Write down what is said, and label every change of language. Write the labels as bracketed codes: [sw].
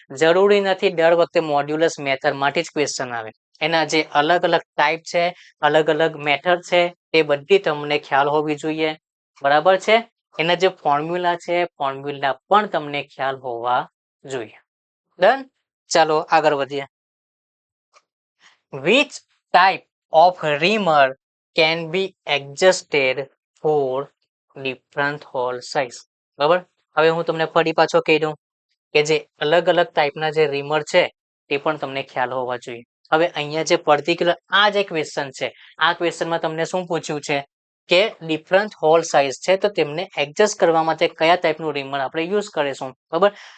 [gu] જરૂરી નથી દર વખતે મોડ્યુલસ મેથડમાંથી જ ક્વેશ્ચન આવે. એના જે અલગ અલગ ટાઈપ છે, અલગ અલગ મેથડ છે, તે બધી તમને ખ્યાલ હોવી જોઈએ. બરાબર છે. એના જે ફોર્મ્યુલા છે, ફોર્મ્યુલા પણ તમને ખ્યાલ હોવા જોઈએ. ડન. ચાલો આગળ વધીએ. [en] Which type of reamer can be adjusted for different hole size? [gu] બરાબર. હવે હું તમને ફરી પાછો કહી દઉં કે જે અલગ અલગ ટાઈપના જે રીમર છે તે પણ તમને ખ્યાલ હોવા જોઈએ. હવે અહીંયા જે પર્ટિક્યુલર આ જે ક્વેશ્ચન છે, આ ક્વેશ્ચનમાં તમને શું પૂછ્યું છે કે ડિફરન્ટ હોલ સાઇઝ છે તો તેમને એડજસ્ટ કરવા માટે કયા ટાઈપનું રીમર આપણે યુઝ કરીશું. બરાબર.